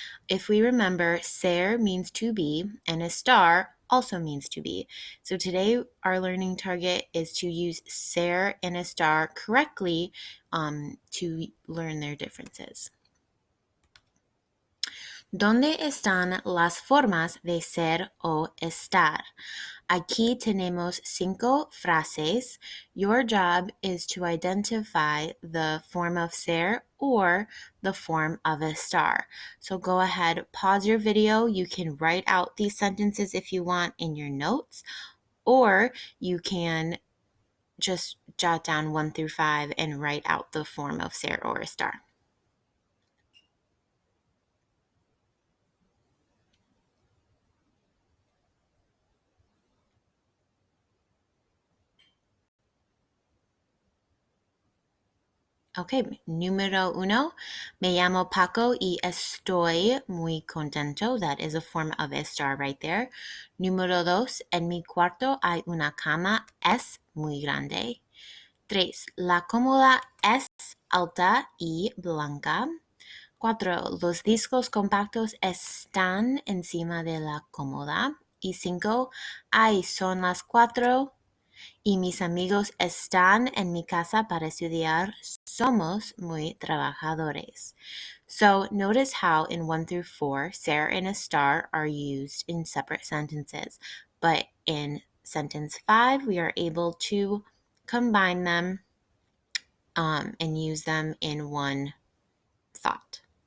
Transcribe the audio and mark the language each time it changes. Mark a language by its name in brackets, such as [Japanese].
[English] If we remember, ser means to be and estar also means to be. So today our learning target is to use ser and estar correctly to learn their differences. [Spanish] ¿Dónde están las formas de ser o estar? Aquí tenemos 5 frases. [English] Your job is to identify the form of ser or the form of estar. So go ahead, pause your video. You can write out these sentences if you want in your notes, or you can just jot down 1 through 5 and write out the form of ser or estar. [Spanish] Ok, número 1, me llamo Paco y estoy muy contento. [English] That is a form of estar right there. [Spanish] Número 2, en mi cuarto hay una cama, es muy grande. 3, la cómoda es alta y blanca. 4, los discos compactos están encima de la cómoda. Y 5, ay, son las 4 y mis amigos están en mi casa para estudiar. Somos muy trabajadores. [English] So notice how in 1 through 4, ser and estar are used in separate sentences. But in sentence 5, we are able to combine them and use them in one thought.